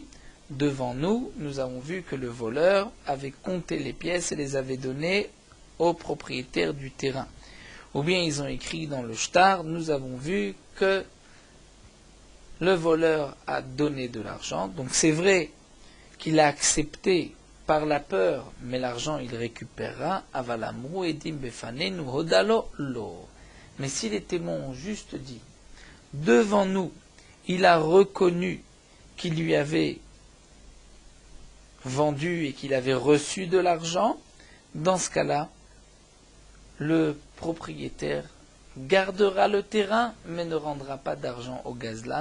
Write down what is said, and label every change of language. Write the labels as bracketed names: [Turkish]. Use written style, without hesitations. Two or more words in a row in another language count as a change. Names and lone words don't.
[French] Devant nous, nous avons vu que le voleur avait compté les pièces et les avait données au propriétaire du terrain. Ou bien ils ont écrit dans le shtar, nous avons vu que le voleur a donné de l'argent. Donc c'est vrai qu'il a accepté par la peur, mais l'argent il récupérera. [Hebrew] אבל אמרו עדים בפנינו הודה לו לו. [French] Mais si les témoins ont juste dit, devant nous, il a reconnu qu'il lui avait vendu et qu'il avait reçu de l'argent, dans ce cas-là, le propriétaire gardera le terrain, mais ne rendra pas d'argent au Gazlan.